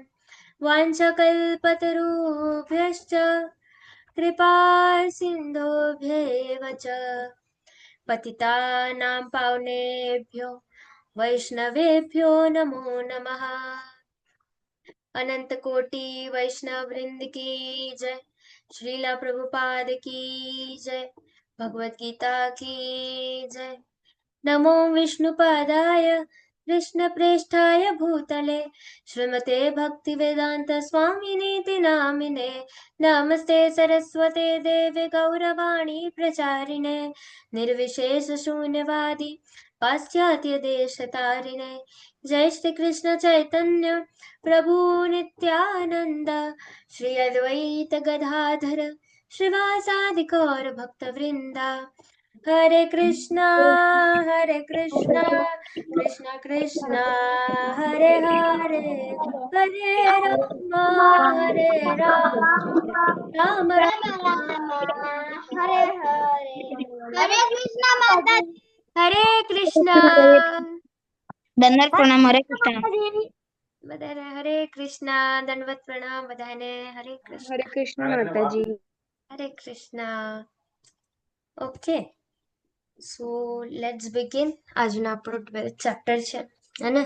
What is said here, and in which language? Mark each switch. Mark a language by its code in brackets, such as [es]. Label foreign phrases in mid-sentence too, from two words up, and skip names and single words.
[sa] वाञ्छकल्पतरुभ्यश्च कृपा सिन्धुभ्येव च पतितानां पावनेभ्यो वैष्णवेभ्यो नमो नमः. [hi] अनंत कोटि वैष्णव वृंद की जय. श्रीला प्रभुपाद की जय. भगवत गीता की जय. [sa] नमो विष्णुपादाय कृष्णप्रेष्ठाय भूतले श्रीमते भक्तिवेदांत स्वामिनीति नामिने. नमस्ते सरस्वते देवे गौरवाणी प्रचारिणे निर्विशेष शून्यवादी पाश्चात्य देश तारिणे. जय श्री कृष्ण चैतन्य प्रभु नित्यानंद श्री अद्वैत गदाधर श्रीवासादि गौर भक्त वृंदा. हरे कृष्णा कृष्णा कृष्णा हरे हरे हरे राम हरे राम राम राम हरे हरे. [gu] હરે કૃષ્ણ માતાજી. [hi] हरे कृष्णा. [gu] દંડવત પ્રણામ. હરે કૃષ્ણ. બધાને હરે કૃષ્ણ. દંડવત પ્રણામ બધાને. હરે કૃષ્ણ. હરે કૃષ્ણ માતાજી. હરે કૃષ્ણ. [en] okay, so let's begin. [gu] આજનો આપણો 12th ચેપ્ટર છે અને